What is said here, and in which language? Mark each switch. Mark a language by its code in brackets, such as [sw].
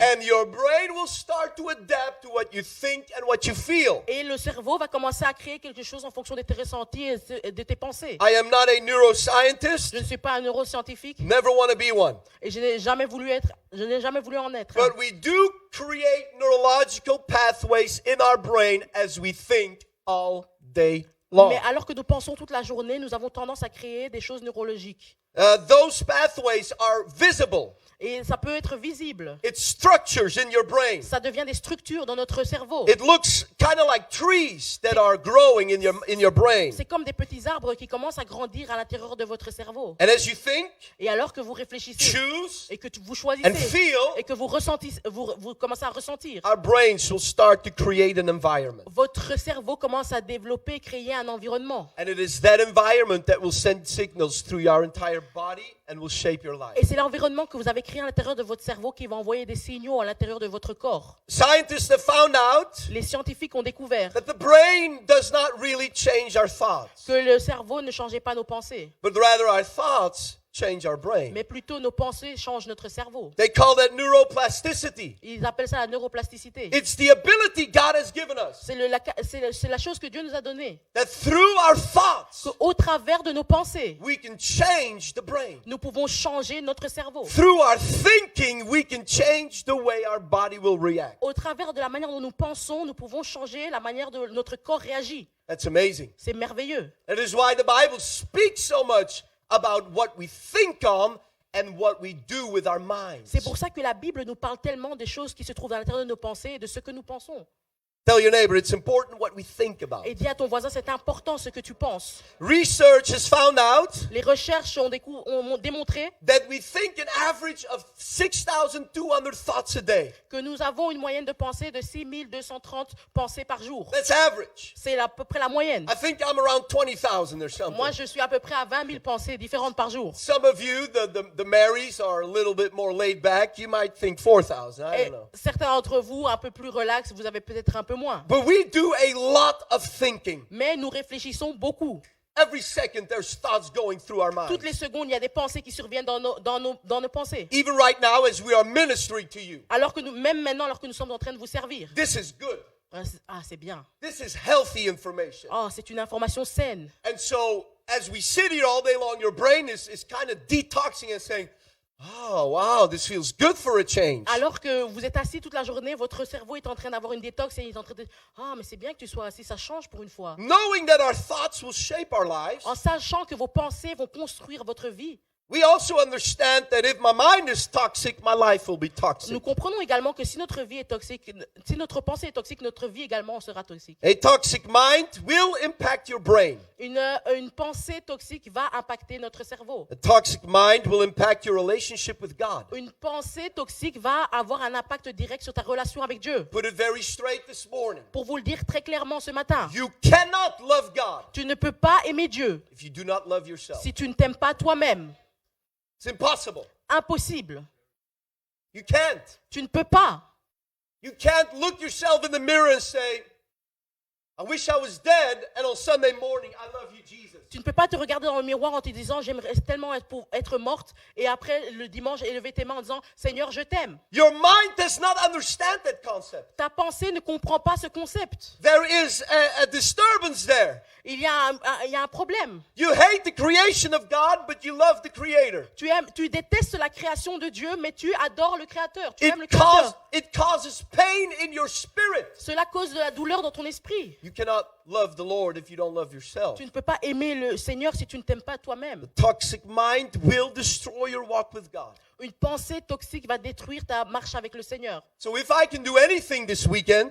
[en] And your brain will start to adapt to what you think and what you feel. [fr] Et le cerveau va commencer à créer quelque chose en fonction de tes ressentis et de tes pensées. [en] I am not a neuroscientist, [fr] Je ne suis pas un neuroscientifique [en] never want to be one. [fr] et je n'ai jamais voulu en être. [en] But we do create neurological pathways in our brain as we think all day long. [fr] Mais alors que nous pensons toute la journée, nous avons tendance à créer des choses neurologiques. [en] Those pathways are visible. [fr] Et ça peut être visible. [en] It's structures in your brain. [fr] Ça devient des structures dans notre cerveau. [en] It looks kind of like trees that are growing in your brain. [fr] C'est comme des petits arbres qui commencent à grandir à l'intérieur de votre cerveau. [en] And as you think, [fr] Et alors que vous réfléchissez [en] choose, [fr] et que vous [en] and [fr] choisissez [en] feel, [fr] et que vous commencez à ressentir, [en] our brains will start to create an environment. [fr] votre cerveau commence à développer, créer un environnement. [en] And it is that environment that will send signals through your entire body and will shape your life. [fr] Et c'est l'environnement que vous avez créé à l'intérieur de votre cerveau qui va envoyer des signaux à l'intérieur de votre corps. [en] Scientists have found out [fr] Les scientifiques ont découvert [en] that the brain does not really change our thoughts, [fr] que le cerveau ne changeait pas nos pensées, [en] but rather our thoughts change our brain. [fr] mais plutôt nos pensées changent notre cerveau. [en] They call that neuroplasticity. [fr] Ils appellent ça la neuroplasticité. [en] It's the ability God has given us [fr] C'est la chose que Dieu nous a donnée. [en] that through our thoughts, [fr] Qu'au travers de nos pensées, [en] we can change the brain. [fr] nous pouvons changer notre cerveau. [en] Through our thinking, we can change the way our body will react. [fr] Au travers de la manière dont nous pensons, nous pouvons changer la manière dont notre corps réagit. [en] That's amazing. [fr] C'est merveilleux. [en] That is why the Bible speaks so much about what we think on and what we do with our minds. [fr] C'est pour ça que la Bible nous parle tellement des choses qui se trouvent à l'intérieur de nos pensées et de ce que nous pensons. [en] Tell your neighbor it's important what we think about. [fr] Et dis à ton voisin, c'est important ce que tu penses. [en] Research has found out [fr] Les recherches ont démontré [en] that we think an average of 6,200 thoughts a day. [fr] que nous avons une moyenne de pensée de 6230 pensées par jour. [en] That's average. [fr] C'est à peu près la moyenne. [en] I think I'm around 20,000 or something. [fr] Moi, je suis à peu près à 20 000 pensées différentes par jour. [en] Some of you, the Marys, are a little bit more laid back. You might think 4,000. I [fr] Et [en] don't know. [fr] certains d'entre vous, un peu plus relax, vous avez peut-être un peu moins. [en] But we do a lot of thinking. [fr] Mais nous réfléchissons beaucoup. [en] Every second, there's thoughts going through our minds. [fr] Toutes les secondes, il y a des pensées qui surviennent dans nos pensées. [en] Even right now, as we are ministering to you, [fr] Alors que même maintenant, alors que nous sommes en train de vous servir. [en] this is good. [fr] Ah, c'est bien. [en] This is healthy information. [fr] Oh, c'est une information saine. [en] And so, as we sit here all day long, your brain is kind of detoxing and saying, oh, wow, this feels good for a change. [fr] Alors que vous êtes assis toute la journée, votre cerveau est en train d'avoir une détox et il est en train de dire « Ah, mais c'est bien que tu sois assis, ça change pour une fois. [en] Knowing that our thoughts will shape our » lives, [fr] En sachant que vos pensées vont construire votre vie. [en] we also understand that if my mind is toxic, my life will be toxic. [fr] Nous comprenons également que si notre vie est toxique, si notre pensée est toxique, notre vie également sera toxique. [en] A toxic mind will impact your brain. [fr] Une pensée toxique va impacter notre cerveau. [en] A toxic mind will impact your relationship with God. [fr] Une pensée toxique va avoir un impact direct sur ta relation avec Dieu. [en] Put it very straight this morning. [fr] Pour vous le dire très clairement ce matin, [en] You cannot love God [fr] tu ne peux pas aimer Dieu [en] if you do not love yourself. [fr] si tu ne t'aimes pas toi-même. [en] It's impossible. [fr] Impossible. [en] You can't. [fr] Tu ne peux pas. [en] You can't look yourself in the mirror and say, I wish I was dead, and on Sunday morning, I love you, Jesus. [fr] Tu ne peux pas te regarder dans le miroir en te disant j'aimerais tellement être morte et après le dimanche élever tes mains en disant Seigneur je t'aime. [en] Your mind does not understand that concept. [fr] Ta pensée ne comprend pas ce concept. [en] There is a disturbance there. [fr] Il y a un problème. [en] You hate the creation of God, but you love the Creator. [fr] Tu détestes la création de Dieu mais tu adores le Créateur. Tu aimes le Créateur. [en] It causes pain in your spirit. [fr] Cela cause de la douleur dans ton esprit. [en] You cannot love the Lord if you don't love yourself. [fr] Tu ne peux pas aimer le Seigneur si tu ne t'aimes pas toi-même. [en] The toxic mind will destroy your walk with God. [fr] Une pensée toxique va détruire ta marche avec le Seigneur. [en] So if I can do anything this weekend,